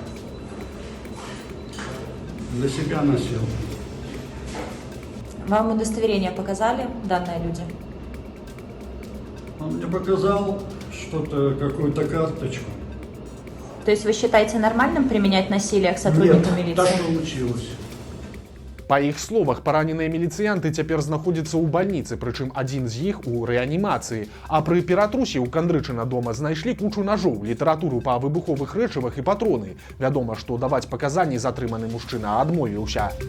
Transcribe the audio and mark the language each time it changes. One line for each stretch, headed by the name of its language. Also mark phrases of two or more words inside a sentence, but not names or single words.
Russian: Для себя носил. Вам удостоверение показали данные люди? Он мне показал что-то, какую-то карточку. То есть вы считаете нормальным применять насилие к сотруднику Нет, милиции? так получилось.
Belarusian: Па іх словах, параненыя міліцыянты цяпер знаходзяцца ў бальніцы, прычым адзін з іх у рэанімацыі. А пры ператрусе ў Кандрычына дома знайшлі кучу нажоў, літаратуру па выбуховых рэчывах і патроны. Вядома, што даваць паказанні затрыманы мужчына адмовіўся.